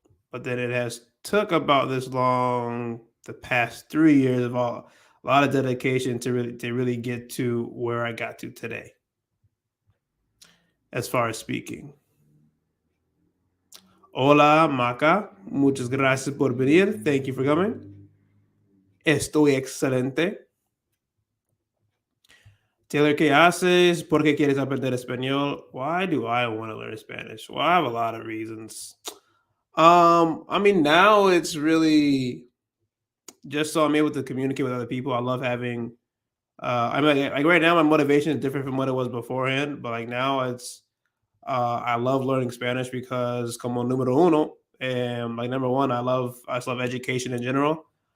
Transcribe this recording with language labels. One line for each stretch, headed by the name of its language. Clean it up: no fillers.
English: But then it has took about this long, the past 3 years of a lot of dedication to really get to where I got to today, as far as speaking.
Spanish: Hola, Maca. Muchas gracias por venir.
English: Thank you for coming.
Spanish: Estoy excelente. Taylor, ¿qué haces? ¿Por qué quieres aprender español?
English: Why do I want to learn Spanish? Well, I have a lot of reasons. I mean, now it's really just so I'm able to communicate with other people. I love having I mean, like right now, my motivation is different from what it was beforehand. But like now, I love learning Spanish because
Spanish: como número uno,
English: and like number one, I just love education in general.